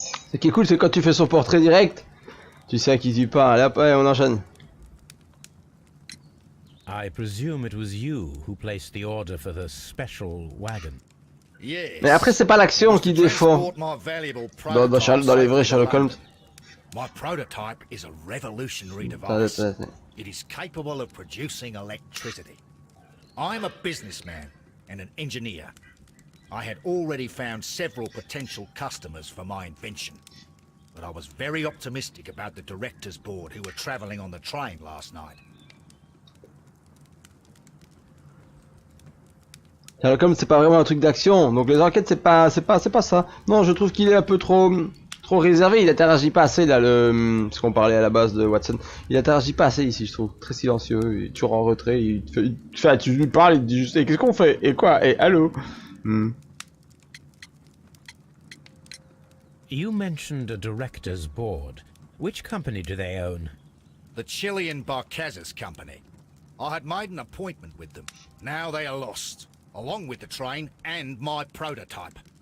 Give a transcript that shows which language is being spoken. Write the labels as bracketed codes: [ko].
[fr] Ce qui est cool, c'est quand tu fais son portrait direct, tu sais à qui tu parles. Là, ouais, on enchaîne. [en] I presume it was you who placed the order for the special wagon. Yes. [fr] Mais après, c'est pas l'action qui défend. Dans les vrais Sherlock Holmes. [en] My prototype is a revolutionary device. It is capable of producing electricity. I'm a businessman and an engineer. I had already found several potential customers for my invention, but I was very optimistic about the directors board who were traveling on the train last night. [fr] Sherlock Holmes, c'est pas vraiment un truc d'action, donc les enquêtes, c'est pas ça. Non, je trouve qu'il est un peu trop réservé. Il interagit pas assez là, ce qu'on parlait à la base de Watson. Il interagit pas assez ici, je trouve. Très silencieux, il est toujours en retrait. Tu lui parles, il te dit juste, qu'est-ce qu'on fait? Et quoi? Et allô? [en] You mentioned a director's board. Which company do they own? The Chilean Barcazas Company. I had made an appointment with them. Now they are lost, along with the train and my prototype.